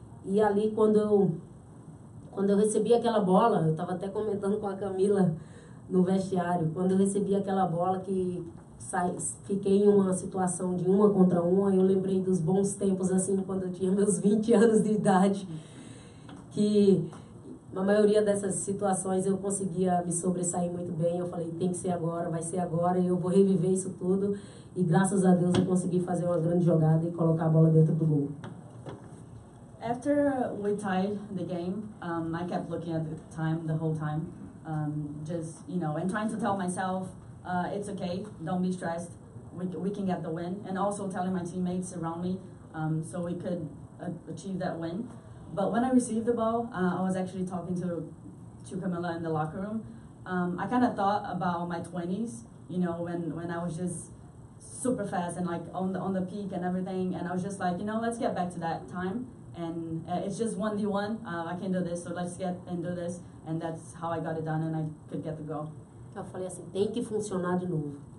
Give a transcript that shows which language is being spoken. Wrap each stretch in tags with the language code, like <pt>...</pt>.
<pt>E ali, quando eu recebi aquela bola, eu estava até comentando com a Camila no vestiário, quando eu recebi aquela bola que fiquei em uma situação de 1 contra 1, eu lembrei dos bons tempos, assim, quando eu tinha meus 20 anos de idade, que na maioria dessas situações eu conseguia me sobressair muito bem. Eu falei, tem que ser agora, vai ser agora, e eu vou reviver isso tudo. E graças a Deus eu consegui fazer uma grande jogada e colocar a bola dentro do gol.</pt> <en>After we tied the game, I kept looking at the time the whole time, just, you know, and trying to tell myself, it's okay, don't be stressed, we can get the win, and also telling my teammates around me so we could achieve that win. But when I received the ball, I was actually talking to Camilla in the locker room. I kind of thought about my 20s, you know, when I was just super fast and like on the peak and everything, and I was just like, you know, let's get back to that time. And it's just 1v1, I can do this, so let's get and do this. And that's how I got it done, and I could get the goal.</en> <pt>Eu falei assim, tem que funcionar de novo.</pt>